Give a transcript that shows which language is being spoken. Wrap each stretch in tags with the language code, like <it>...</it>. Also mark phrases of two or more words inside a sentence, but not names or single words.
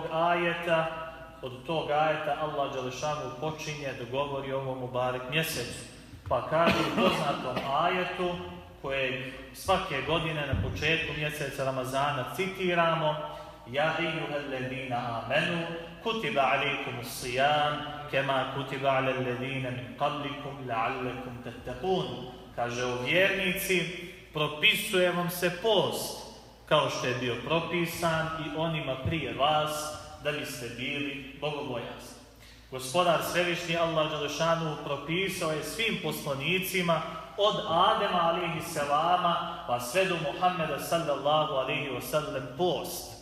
<bs>ajeta. Od tog ajeta Allah dželešanu počinje da govori o ovom mubarek mjesecu. Pa kaže u poznatom ajetu, kojeg svake godine na početku mjeseca Ramazana citiramo:</bs> <ar>يا أيها الذين آمنوا, كتب عليكم الصيام كما كتب على الذين من قبلكم لعلكم تتقون.</ar> <bs>Kaže o vjernici, propisuje vam se post kao što je bio propisan i onima prije vas da biste bili bogobojazni. Gospodar Svevišnji Allah dželešanu propisao je svim poslanicima od Adema</bs> <ar>عليه السلام</ar> <bs>pa sve do Muhammeda</bs> <ar>صلى الله عليه وسلم</ar> <bs>post.</bs>